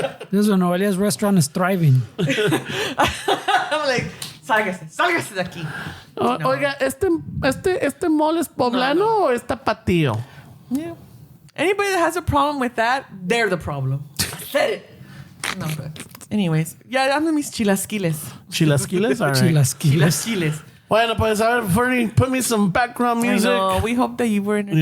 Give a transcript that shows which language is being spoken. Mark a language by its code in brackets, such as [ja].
[en] This is when Noelia's restaurant is thriving. I'm like, [es] sálgase de aquí. Oiga, ¿este mole es poblano o es tapatío? [en] Yeah. Anybody that has a problem with that, they're the problem. Said it. No, but anyways. Yeah, [es] dame mis chilasquiles. [en] Chilasquiles? All right. [es] Chilasquiles. Chilasquiles. Bueno, pues a ver, Fernie, [en] put me some background I music. know. We hope that you were entertained.